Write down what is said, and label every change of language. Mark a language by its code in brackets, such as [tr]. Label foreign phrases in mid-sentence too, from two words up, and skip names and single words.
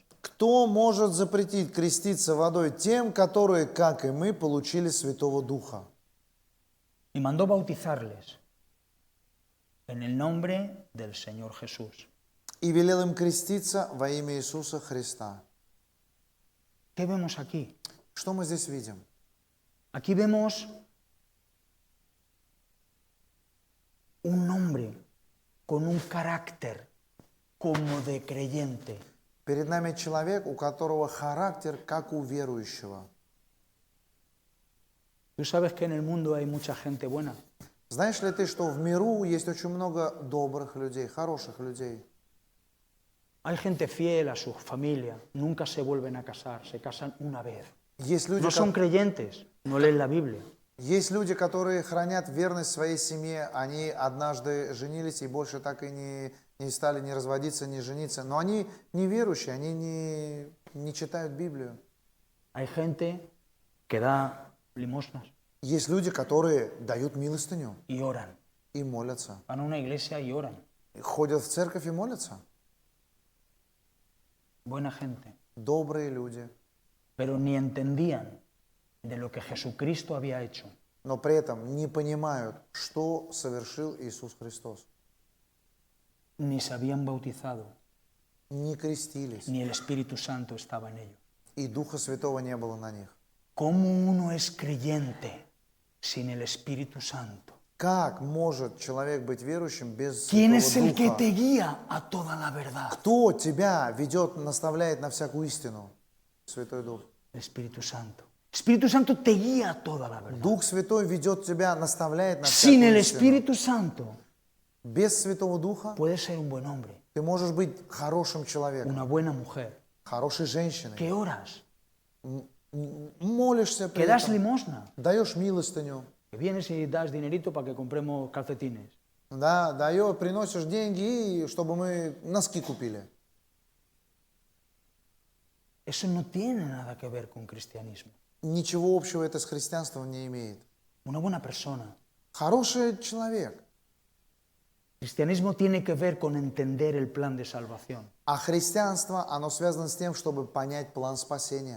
[ru] Кто может запретить креститься водой тем, которые, как и мы, получили Святого Духа? [es] Y mandó bautizarles en el nombre del Señor Jesús. [ru] И велел им креститься во имя Иисуса Христа. [es] ¿Qué vemos aquí? [ru] Что мы здесь видим? [es] Aquí vemos un hombre con un carácter como de creyente. [ru] Перед нами человек, у которого характер, как у верующего. [es] Tú sabes que en el mundo hay mucha gente buena. [ru] Знаешь ли ты, что в миру есть очень много добрых людей, хороших людей? [es] Hay gente fiel a su familia, nunca se vuelven a casar, se casan una vez. [ru] Есть люди, [es] No son creyentes, no leen la Biblia. [ru] Есть люди, которые хранят верность своей семье, они однажды женились и больше так и не стали ни разводиться, ни жениться, но они не верующие, они не читают Библию. [es] Hay gente que da limosnas [ru] Есть люди, которые дают милостыню [es] y oran. [ru] и молятся, [es] Van a una iglesia y oran. [ru] ходят в церковь и молятся. [es] Buena gente. [ru] Добрые люди, [es] Pero ni entendían de lo que Jesucristo había hecho. [ru] но при этом не понимают, что совершил Иисус Христос. [es] Ni se habían bautizado, [ru] Не крестились, [es] ni el Espíritu Santo estaba en ellos. [ru] и Духа Святого не было на них. [es] ¿Cómo uno es creyente sin el Espíritu Santo? [ru] Как может человек быть верующим без [es] ¿Quién es [ru] Святого [es] el que [ru] Духа? [es] te guía a toda la verdad? [ru] Кто тебя ведет, наставляет на всякую истину? Святой Дух. [es] El Espíritu Santo. El Espíritu Santo te guía a toda la verdad. [ru] Дух Святой ведет тебя, наставляет на [es] Sin el [ru] всякую истину. [es] Espíritu Santo [ru] Без Святого Духа [es] puedes ser un buen hombre, [ru] ты можешь быть хорошим человеком, [es] una buena mujer, [ru] хорошей женщиной. [es] que oras, [ru] Молишься при [es] que das [ru] этом, [es] limosna, [ru] даешь милостыню, [es] que vienes y das dinerito para que compremos calcetines. [ru] да, приносишь деньги, чтобы мы носки купили. [es] Eso no tiene nada que ver con cristianismo. [ru] Ничего общего это с христианством не имеет. [es] Una buena persona. [ru] Хороший человек. [es] Cristianismo tiene que ver con entender el plan de salvación. [ru] А христианство, оно связано с тем, чтобы понять план спасения.